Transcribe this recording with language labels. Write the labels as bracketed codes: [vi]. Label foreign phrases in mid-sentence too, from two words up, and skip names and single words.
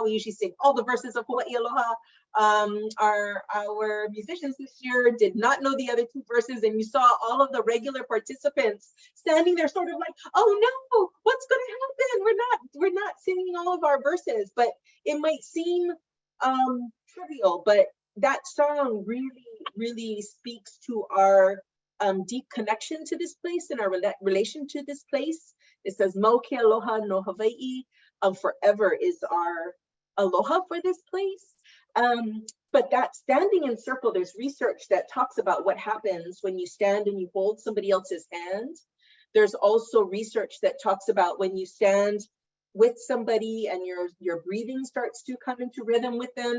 [en] We usually sing all the verses of Hawaii Aloha. Our musicians this year did not know the other two verses, and you saw all of the regular participants standing there sort of like, oh no, what's gonna happen? We're not singing all of our verses. But it might seem trivial, but that song really speaks to our deep connection to this place and our relation to this place. It says, [haw] "Mau ke aloha no Hawaii," [en] forever is our aloha for this place. But that standing in circle, there's research that talks about what happens when you stand and you hold somebody else's hand. There's also research that talks about when you stand with somebody and your breathing starts to come into rhythm with them.